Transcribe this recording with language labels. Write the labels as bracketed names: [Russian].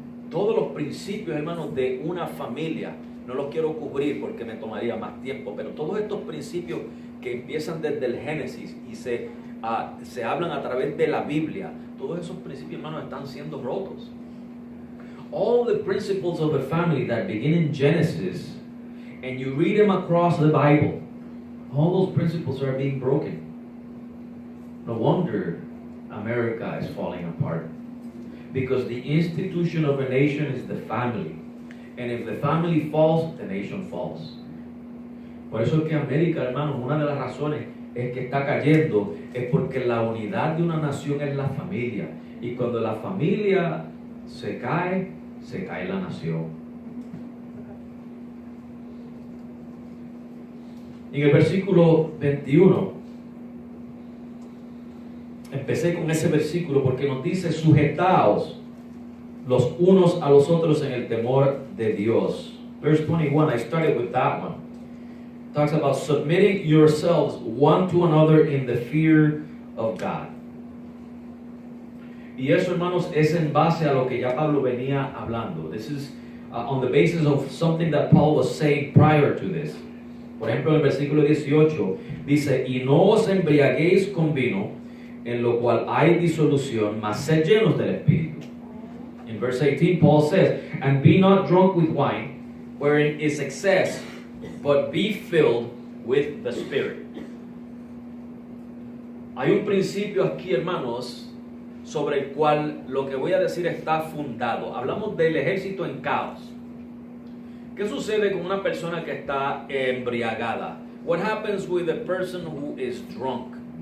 [Spanish] Todos los principios, hermanos, de una familia, no los quiero cubrir porque me tomaría más tiempo, pero todos estos principios que empiezan desde el Génesis y se hablan a través de la Biblia, todos esos principios, hermanos, están siendo rotos. [English] All the principles of the family that begin in Genesis, and you read them across the Bible, all those principles are being broken. No wonder America is falling apart. Because the institution of a nation is the family. And if the family falls, the nation falls. [Spanish] Por eso es que América, hermanos, una de las razones es que está cayendo es porque la unidad de una nación es la familia. Y cuando la familia se cae la nación. En el versículo 21, empecé con ese versículo porque nos dice: sujetaos los unos a los otros en el temor de Dios. [English] Verse 21, I started with that one. It talks about submitting yourselves one to another in the fear of God. [Spanish] Y eso, hermanos, es en base a lo que ya Pablo venía hablando. [English] This is on the basis of something that Paul was saying prior to this. [Spanish] Por ejemplo, en el versículo 18 dice: y no os embriaguéis con vino, en lo cual hay disolución, mas sed llenos del Espíritu. [English] In verse 18, Paul says, and be not drunk with wine, wherein is excess, but be filled with the Spirit. [Spanish] Hay un principio aquí, hermanos, sobre el cual lo que voy a decir está fundado. Hablamos del ejército en caos. ¿Qué sucede con una persona que está embriagada? [English] What happens with a person who is drunk?